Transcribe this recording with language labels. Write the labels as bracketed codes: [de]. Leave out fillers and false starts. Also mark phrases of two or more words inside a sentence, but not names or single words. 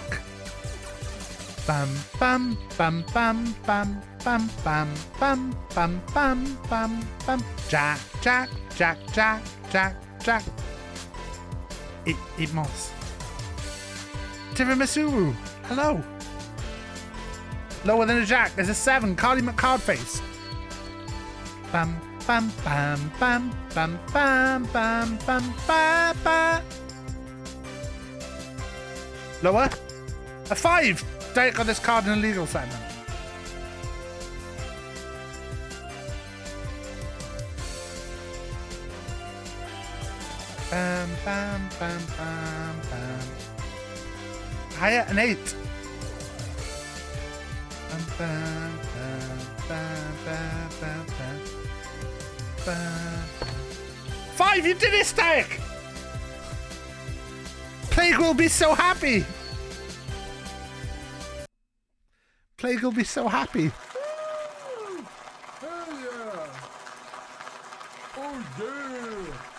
[en] Bam bam bam bam bam bam bam bam bam bam bam bam. Jack, jack, jack, jack, jack, jack. Eat moss. Tiramisu. Hello. Lower than a jack. There's a 7. Carly McCardface. Bam. Bam bam bam bam bam bam bam bam bam. Lower. A 5. Derek got this card in a legal segment. Bam bam bam bam bam. Higher, an 8. Bam bam bam bam bam bam bam. 5, you did it, Static! Plague will be so happy! Plague will be so happy. Woo! Hell yeah! Oh yeah!